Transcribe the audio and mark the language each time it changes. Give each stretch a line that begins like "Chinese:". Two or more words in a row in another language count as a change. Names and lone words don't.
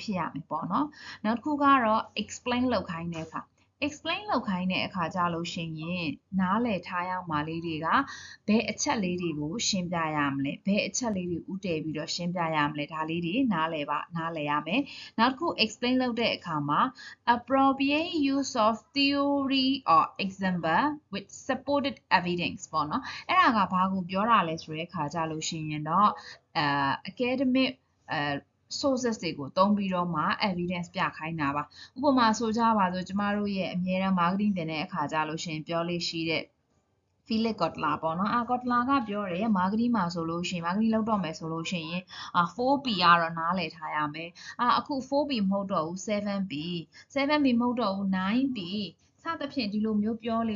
Burmese: ဖြစ်ရမယ်ပေါ့နော်နောက်တစ်ခုကတော့ explain လုပ်ခိုင်းတဲ့အခါ explain လုပ်ခိုင်းတဲ့အခါကြလို့ရှိရင်နားလည်ထားရမှာလေးတွေကဘယ်အချက်လေးတွေကိုရှင်းပြရမလဲဘယ်အချက်လေးတွေဥတည်ပြီးတော့ရှင်းပြရမလဲဒါလေးတွေနားလည်ရမယ်နောက်တစ်ခု explain လုပ်တဲ့အခါမှာ
English: appropriate use of theory or example with supported evidence
Burmese: ပေါ့နော်အဲ့ဒါကဘာကိုပြောတာလဲဆိုတဲ့အခါကြလို့ရှိရင်တော့
English: academic sources
Burmese: တွေကိုသုံးပြီးတော့မှ evidence ပြခိုင်းတာပါဥပမာဆိုကြပါစို့ကျမတို့ရဲ့အမြဲတမ်း marketing တင်တဲ့အခါကြလို့ရှိရင်ပြောလေးရှိတဲ့ Philip Kotler ပေါ့နော်Kotler ကပြောတယ် marketing မှာဆိုလို့ရှိရင် marketing လုပ်တော့မယ်ဆိုလို့ရှိရင်4P ကတော့နားလည်ထားရမယ်အခု 4P မဟုတ်တော့ဘူး 7P 7P မဟုတ်တော့ဘူး 9P စသဖြင့်ဒီလိုမျိုးပြောလေး